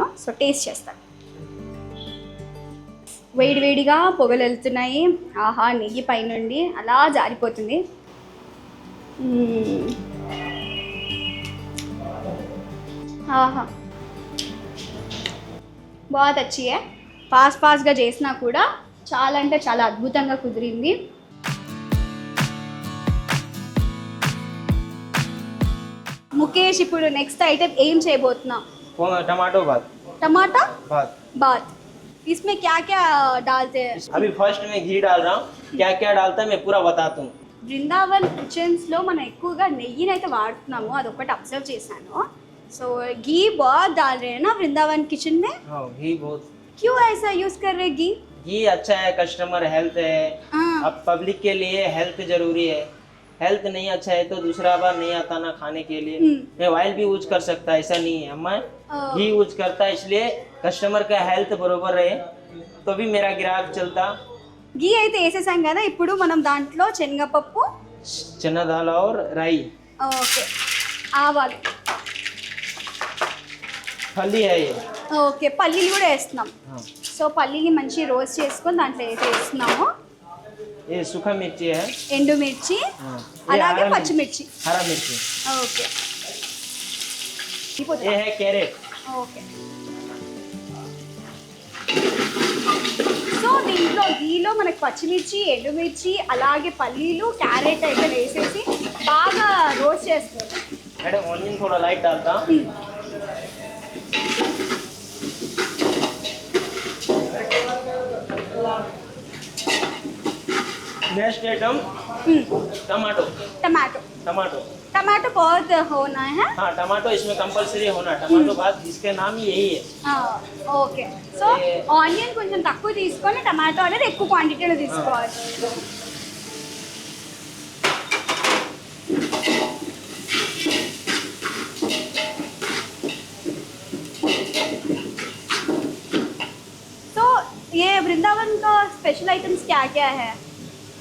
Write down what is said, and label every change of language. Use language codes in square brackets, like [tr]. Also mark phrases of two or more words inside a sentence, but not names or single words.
[te] సో టేస్ట్ చేస్తాను. వేడి వేడిగా పొగలు వెళ్తున్నాయి. ఆహా నెయ్యి పైనుండి అలా జారిపోతుంది. ఆహా బాగా [hi] अच्छी है. [te] ఫాస్ట్గా చేసినా కూడా చాలా అంటే చాలా అద్భుతంగా కుదిరింది. ముఖేష్ ఇప్పుడు నెక్స్ట్ ఐటమ్ ఏం చేయబోతున్నాం? [hi] टमाटो बात टमाटा बात बात इसमें क्या क्या डालते हैं? अभी फर्स्ट में घी डाल रहा हूँ, क्या क्या डालता है मैं पूरा बताता हूँ। [te] బృందావన్ కిచెన్స్లో మనం ఎక్కువగా నెయ్యిని అయితే వాడుతున్నాము, అదొకటి అబ్జర్వ్ చేశాను. [hi] సో घी बहुत डाल रहे हैं ना वृंदावन किचन में. हाँ घी बहुत, क्यों ऐसा यूज कर रहे घी? घी अच्छा है, कस्टमर हेल्थ है, अब पब्लिक के लिए हेल्थ जरूरी है। हेल्थ नहीं अच्छा है तो दूसरा बार नहीं आता ना खाने के लिए। मैं ऑयल भी यूज कर सकता, ऐसा नहीं है, मैं घी यूज करता, इसलिए कस्टमर का हेल्थ बरोबर रहे तो भी मेरा ग्राहक चलता। [te] घी అయితే వేసేసాం కదా, ఇప్పుడు మనం దాంట్లో శనగపప్పు, [hi] चना दाल और राई, [te] ఓకే ఆవాలు, [hi] फली है ये। [te] ఓకే పల్లీలు కూడా వేస్తున్నాం. [hi] हाँ [te] సో పల్లీని మంచి రోస్ట్ చేసుకొని దాంట్లో వేసేస్తున్నాము. [hi] ये सूखा मिर्ची है, [te] ఎండుమిర్చి [hi] हाँ [te] అలాగే [hi] हरा [te] పచ్చిమిర్చి. [hi] हरा मिर्ची, [te] ఓకే [hi] ये है कैरेट। [te] ఓకే సో దీంట్లో గీలో మనకి పచ్చిమిర్చి, ఎండుమిర్చి అలాగే పల్లీలు, క్యారెట్ అయితే వేసేసి బాగా రోస్ట్ చేస్తారు. [hi] मैडम ऑनियन थोड़ा लाइट डालता। नेक्स्ट आइटम टमाटो, टमाटो टमाटो टमाटो बहुत होना है. हाँ टमाटो इसमें कंपलसरी होना, टमाटो बात इसके नाम ही यही है। [te] ఓకే సో ఆనియన్ కొంచెం తక్కువ తీసుకొని టమాటో అనేది ఎక్కువ క్వాంటిటీలో తీసుకోవాలి. [hi] तो ये वृंदावन का स्पेशल आइटम्स क्या क्या है?